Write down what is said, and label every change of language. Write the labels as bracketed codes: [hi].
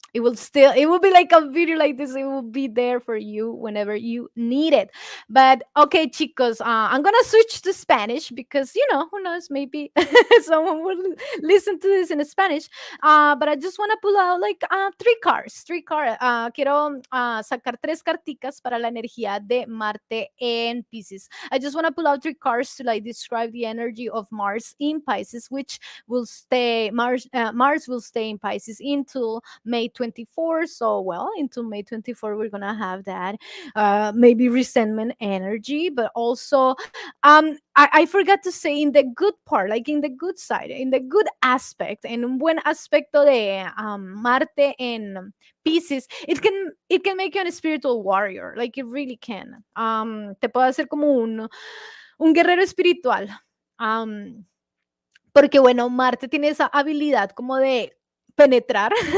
[en] It will be like a video like this. It will be there for you whenever you need it. But okay, chicos, I'm gonna switch to Spanish because who knows, maybe someone will listen to this in Spanish. But I just want to pull out like three cards. [es] Quiero sacar tres carticas para la energía de Marte en Piscis. [en] I just want to pull out three cards to like describe the energy of Mars in Pisces, which will stay Mars will stay in Pisces until May 24. So, well, into May 24, we're gonna have that maybe resentment energy, but also I forgot to say in the good part, like in the good side, in the good aspect, [es] en un buen aspecto de Marte en Piscis, [en] it can make you a spiritual warrior, like it really can. [es] Te puede hacer como un guerrero espiritual. Porque bueno, Marte tiene esa habilidad como de penetrar.